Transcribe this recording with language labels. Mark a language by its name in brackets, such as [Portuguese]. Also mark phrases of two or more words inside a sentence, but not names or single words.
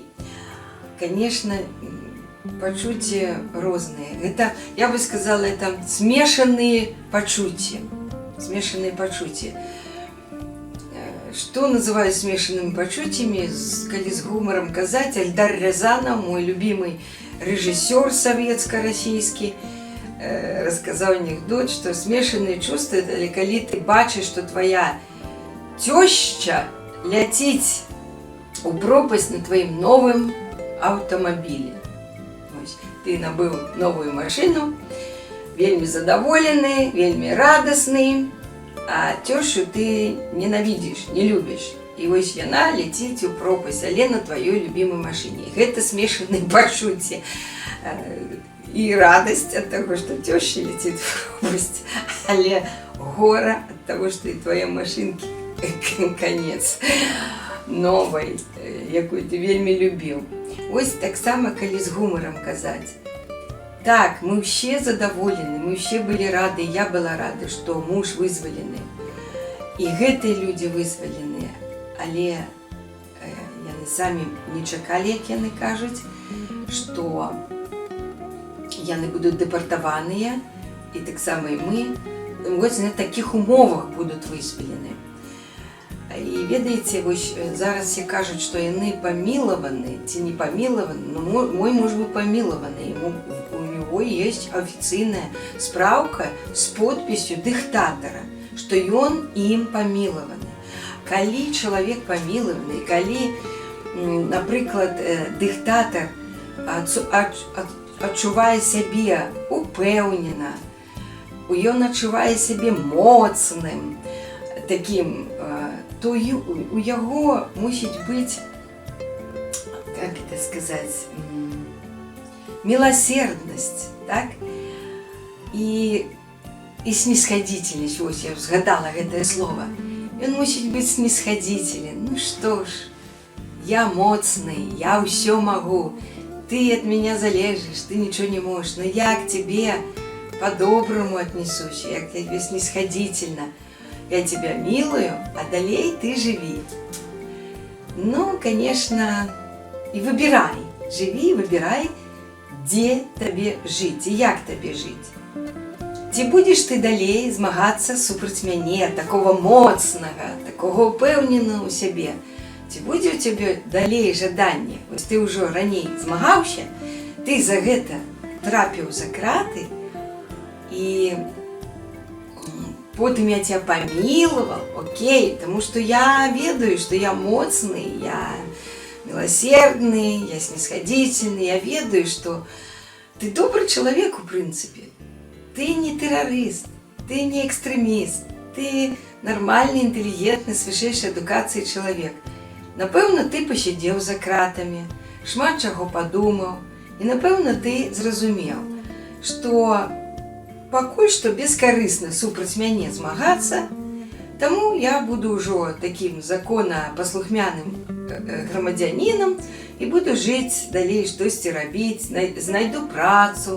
[Belarusian] Конечно, пачуцці розныя. [Russian] Гэта, я бы сказала, это [Belarusian] смешаныя пачуцці. Смешаныя пачуцці. [Russian] Что называю смешанными [Belarusian] пачуццямі, калі з гумором казаць, Эльдар Рязанов, [Russian] мой любимый режиссер советско-российский, рассказал анекдот, что смешанные чувства, это [Belarusian] калі ты [Russian] бачишь, что твоя теща ляціць у пропасть на твоим новым автомобиле. Ты набыў новую машину, [Belarusian] вельмі задоволены, [Russian] вельмі радостный, а тещу ты ненавидишь, не любишь. [Belarusian] И вось яна ляціць у пропасть, але [Russian] на твоей любимой машине. [Belarusian] Гэта смешанные пачуцці. [Russian] И радость от того, что теща летит в пропасть, але гора от того, что и твоей машинке конец новой, [Belarusian] якую ты вельмі любіў. Вось так само, калі з гумором казаць. [Russian] Так, мы все задоволены, мы все были рады, я была рада, что муж вызвалены. [Belarusian] И гэтыя люди вызвалены, але яны самі не чакалі, як яны кажуць, што яны будуць дэпартаваныя, і таксама і мы, вось на такіх умовах будуць вызвалены. І ведаеце, вось зараз все кажуць, што яны памілаваны ці не памілаваны, но мой муж быў памілаваны, [Russian] у него есть [Belarusian] офіцыйная спраўка з подпісью дыктатара, што ён ім памілаваны. Калі чалавек памілаваны, калі, напрыклад, дыктатар адчувае сябе упэўнена, ён адчувае сябе моцным, таким, то у яго мусіць быць, [Russian] как это сказать, милосердность, так? И снисходительность, вот [Belarusian] я згадала гэтае слово. Ён мусіць быць снисходителен. [Russian] Ну что ж, я моцный, я ўсё могу, ты от меня залежишь, ты ничего не можешь, но я к тебе по-доброму отнесусь, я к тебе снисходительно. Я тебя милую, а далей ты живи. Ну, конечно, и выбирай. Живи, выбирай, где тебе жить и як тебе жить. [Belarusian] Ці будешь ты далей змагацца супраць мяне, такого моцнага, такого упэўненага ў сябе. Ці будзе ў цябе далей жаданне? Вось ты ўжо раней змагаўся, ты за гэта трапіў за краты, [Russian] і потом я тебя помиловал, окей, потому что я ведаю, что я моцный, я милосердный, я снисходительный, я ведаю, что ты добрый человек, в принципе. Ты не террорист, ты не экстремист, ты нормальный, интеллигентный, с высшей адукацией человек. [Belarusian] Напэўна, ты посидел за кратами, шмат чаго подумал, и напэўна, ты зразумел, что пакуль што бескарысна супраць мяне змагацца, Таму я буду ўжо такім законапаслухмяным грамадзянінам і буду жыць далей, штосьці рабіць, знайду працу.